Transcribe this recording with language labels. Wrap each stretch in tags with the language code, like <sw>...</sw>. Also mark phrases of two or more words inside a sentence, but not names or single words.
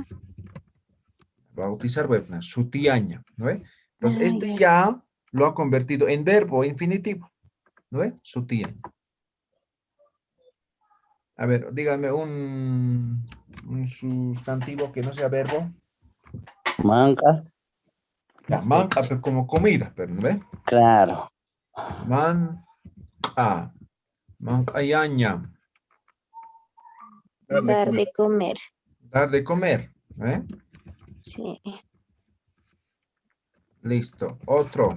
<es>Bautizar, bueno, sutiaña, ¿no ve? Entonces, este ya, ya lo ha convertido en verbo infinitivo, ¿no ve? Sutiaña. A ver, dígame un sustantivo que no sea verbo. Manca. Ya, manca, pero como comida, pero ¿no ve? Claro.</es> <ay>Manca, mancayaña.</ay> <es>Dar de comer. Dar de comer. ¿Eh? Sí. Listo. Otro.</es>